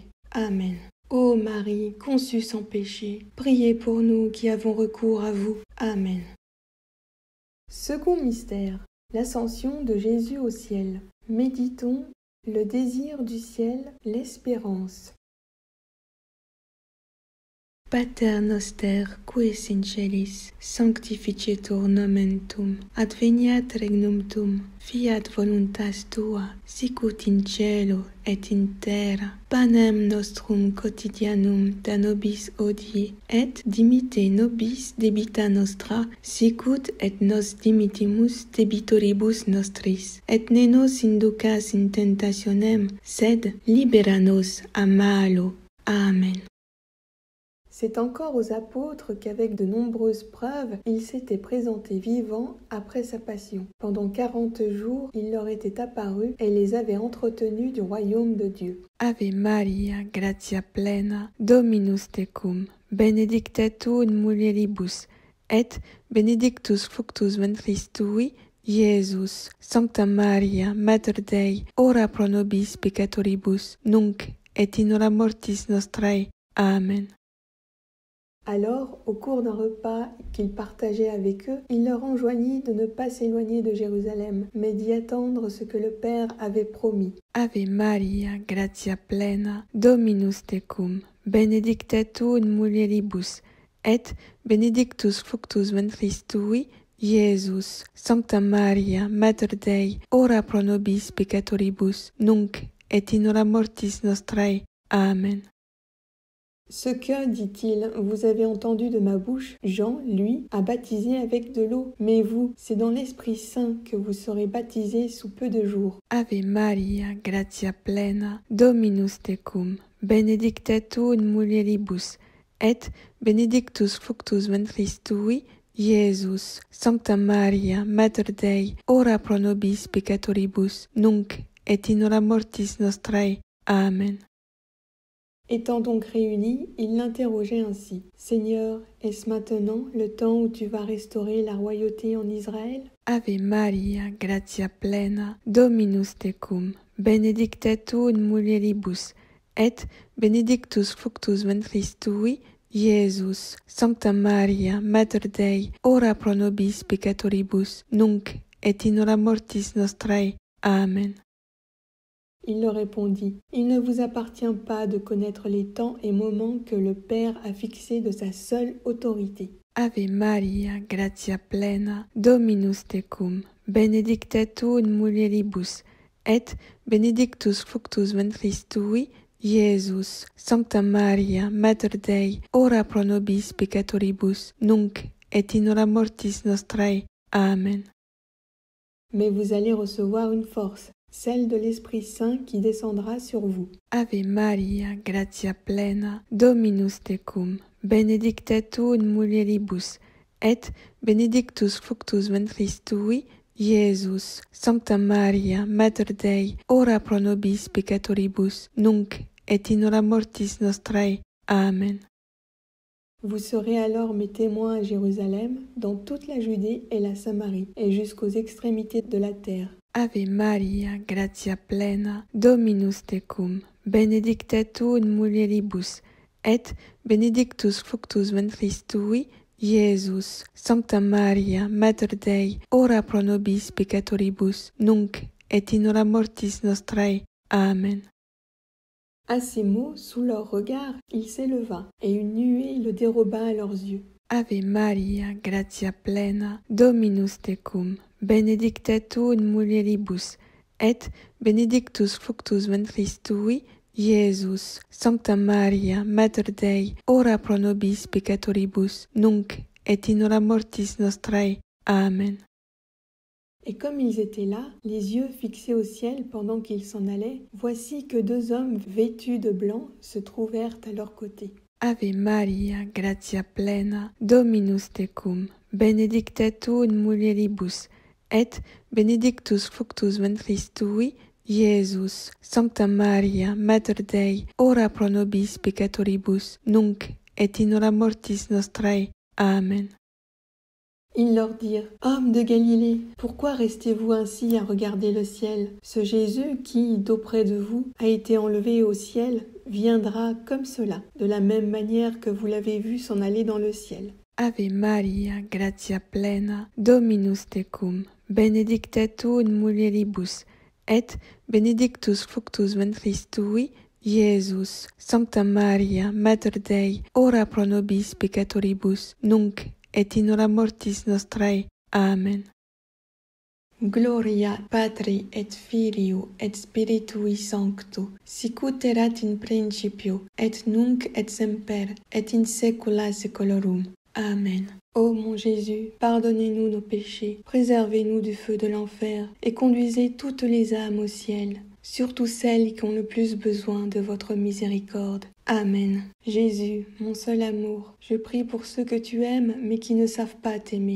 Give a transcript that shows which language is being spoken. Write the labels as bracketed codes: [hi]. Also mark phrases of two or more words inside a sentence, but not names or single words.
[fr] Amen. Ô Marie, conçue sans péché, priez pour nous qui avons recours à vous. Amen. Second mystère, l'ascension de Jésus au ciel. Méditons le désir du ciel, l'espérance. [la] Pater noster, qui es in celis, sanctificetur nomen tuum, adveniat regnum tuum, fiat voluntas tua, sicut in cielo et in terra. Panem nostrum quotidianum da nobis hodie, et dimitte nobis debita nostra, sicut et nos dimittimus debitoribus nostris. Et ne nos inducas in tentationem, sed libera nos a malo. Amen. [fr] C'est encore aux apôtres qu'avec de nombreuses preuves, il s'était présenté vivant après sa passion. Pendant 40 jours, il leur était apparu et les avait entretenus du royaume de Dieu. [la] Ave Maria, gratia plena, Dominus tecum, benedicta tu in mulieribus, et benedictus fructus ventris tui, Iesus. Sancta Maria, Mater Dei, ora pro nobis peccatoribus, nunc et in hora mortis nostrae. Amen. [fr] Alors, au cours d'un repas qu'il partageait avec eux, il leur enjoignit de ne pas s'éloigner de Jérusalem, mais d'y attendre ce que le Père avait promis. [la] Ave Maria, gratia plena, Dominus tecum, benedicta tu in mulieribus, et benedictus fructus ventris tui, Iesus. Sancta Maria, Mater Dei, ora pro nobis peccatoribus, nunc et in hora mortis nostrae. Amen. [fr] Ce que, dit-il, vous avez entendu de ma bouche, Jean, lui, a baptisé avec de l'eau, mais vous, c'est dans l'Esprit Saint que vous serez baptisés sous peu de jours. [la] Ave Maria, gratia plena, Dominus tecum, benedicta tu in mulieribus, et benedictus fructus ventris tui, Iesus. Sancta Maria, Mater Dei, ora pro nobis peccatoribus, nunc et in hora mortis nostrae. Amen. [fr] Étant donc réunis, ils l'interrogeaient ainsi. « Seigneur, est-ce maintenant le temps où tu vas restaurer la royauté en Israël ?» [la] Ave Maria, gratia plena, Dominus tecum, benedicta tu in mulieribus, et benedictus fructus ventris tui, Iesus, Sancta Maria, Mater Dei, ora pro nobis peccatoribus, nunc et in hora mortis nostrae. Amen. [fr] Il leur répondit, « Il ne vous appartient pas de connaître les temps et moments que le Père a fixés de sa seule autorité. » [la] Ave Maria, gratia plena, Dominus tecum, benedicta tu in mulieribus, et benedictus fructus ventris tui, Iesus. Sancta Maria, Mater Dei, ora pro nobis peccatoribus, nunc et in hora mortis nostrae. Amen. [fr] Mais vous allez recevoir une force, celle de l'Esprit Saint qui descendra sur vous. [la] Ave Maria, gratia plena, Dominus tecum, benedicta tu in mulieribus, et benedictus fructus ventris tui, Iesus. Sancta Maria, Mater Dei, ora pro nobis peccatoribus, nunc et in hora mortis nostrae. Amen. [fr] Vous serez alors mes témoins à Jérusalem, dans toute la Judée et la Samarie, et jusqu'aux extrémités de la terre. [la] Ave Maria, gratia plena, Dominus tecum, benedicta tu in mulieribus, et benedictus fructus ventris tui, Iesus. Sancta Maria, Mater Dei, ora pro nobis peccatoribus, nunc et in hora mortis nostrae. Amen. [fr] À ces mots, sous leur regard, il s'éleva, et une nuée le déroba à leurs yeux. [la] Ave Maria, gratia plena, Dominus tecum, benedicta tu in mulieribus, et benedictus fructus ventris tui, Iesus. Sancta Maria, Mater Dei, ora pro nobis peccatoribus, nunc et in hora mortis nostrae. Amen. [fr] Et comme ils étaient là, les yeux fixés au ciel pendant qu'ils s'en allaient, voici que deux hommes vêtus de blanc se trouvèrent à leur côté. [la] Ave Maria, gratia plena, Dominus tecum, benedicta tu in mulieribus, et benedictus fructus ventris tui, Iesus. Sancta Maria, Mater Dei, ora pro nobis peccatoribus, nunc et in hora mortis nostrae. Amen. [fr] Ils leur dirent, « Hommes de Galilée, pourquoi restez-vous ainsi à regarder le ciel? Ce Jésus qui, d'auprès de vous, a été enlevé au ciel, viendra comme cela, de la même manière que vous l'avez vu s'en aller dans le ciel. » [la] Ave Maria, gratia plena, Dominus tecum, benedicta tu in mulieribus, et benedictus fructus ventris tui, Iesus. Sancta Maria, Mater Dei, ora pro nobis peccatoribus, nunc et in hora mortis nostrae. Amen. Gloria Patri et Filio et Spiritui Sancto, sicut erat in principio, et nunc et semper, et in saecula saeculorum. Amen. [fr] Ô mon Jésus, pardonnez-nous nos péchés, préservez-nous du feu de l'enfer, et conduisez toutes les âmes au ciel, surtout celles qui ont le plus besoin de votre miséricorde. Amen. Jésus, mon seul amour, je prie pour ceux que tu aimes mais qui ne savent pas t'aimer.